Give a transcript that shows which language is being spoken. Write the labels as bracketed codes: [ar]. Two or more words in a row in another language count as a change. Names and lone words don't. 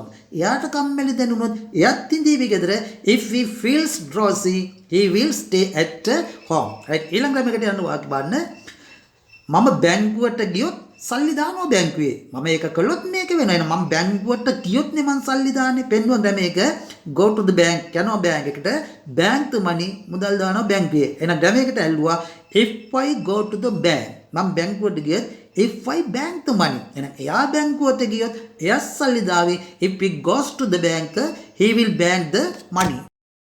[si] එයාට කම්මැලි දැනුනොත් එයත් ඉඳීවි ගෙදර. [en] if he feels drowsy he will stay at home. right. [si] ඊළඟ ක්‍රමයකට යන්න වාක්‍ය බලන්න. මම බැංකුවට ගියොත් සල්ලි දානවා බැංකුවේ. මම ඒක කළොත් මේක වෙනවා. එහෙනම් මම බැංකුවට ගියොත් නේ මං සල්ලි දාන්නේ. පෙන්වුවා මේක [en] go to the bank [si] යනවා බැංක් එකට. [en] bank to money [si] මුදල් දානවා බැංකුවේ. එහෙනම් ක්‍රමයකට ඇල්ලුවා [en] if I go to the bank. [si] මම බැංකුවට ගියොත් [en] if I bank the money. [si] එහෙනම් එයා බැංකුවට ගියොත් එයා සල්ලි දාවේ. [en] if he goes to the bank he will bank the money.